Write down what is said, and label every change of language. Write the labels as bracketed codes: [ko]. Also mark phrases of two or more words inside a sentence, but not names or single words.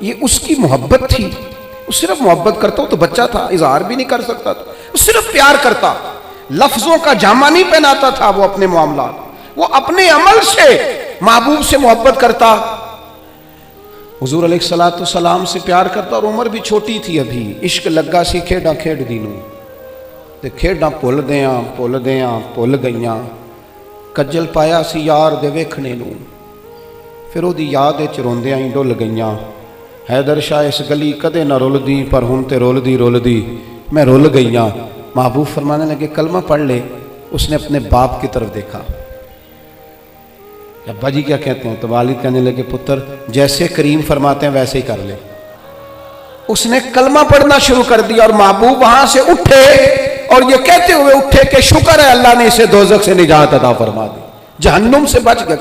[ur] یہ اس کی محبت تھی، وہ صرف محبت کرتا، تو بچہ تھا، اظہار بھی نہیں کر سکتا تھا، وہ صرف پیار کرتا، لفظوں کا جامہ نہیں پہناتا تھا وہ اپنے معاملات، وہ اپنے عمل سے محبوب سے محبت کرتا، حضور علیہ السلام سے پیار کرتا، اور عمر بھی چھوٹی تھی ابھی، [pa] عشق لگا سی کھیڈاں کھیڈ دی نوں، تے کھیڈاں بھل بھل گئیاں، کجل پایا سی یار دے ویکھنے نوں، پھر وہ دی یاد وچ روندیاں ہی ڈل گئیاں، حیدر شاہ اس گلی کدے نہ رلدی، پر ہن تے رلدی میں رل گئیاں۔ [ur] محبوب فرمانے لگے کلمہ پڑھ لے۔ اس نے اپنے باپ کی طرف دیکھا، ابا جی کیا کہتے ہیں؟ تو والد کہنے لگے پتر جیسے کریم فرماتے ہیں ویسے ہی کر لے۔ اس نے کلمہ پڑھنا شروع کر دیا، اور محبوب وہاں سے اٹھے اور یہ کہتے ہوئے اٹھے کہ شکر ہے اللہ نے اسے دوزخ سے نجات عطا فرما دی، جہنم سے بچ گیا۔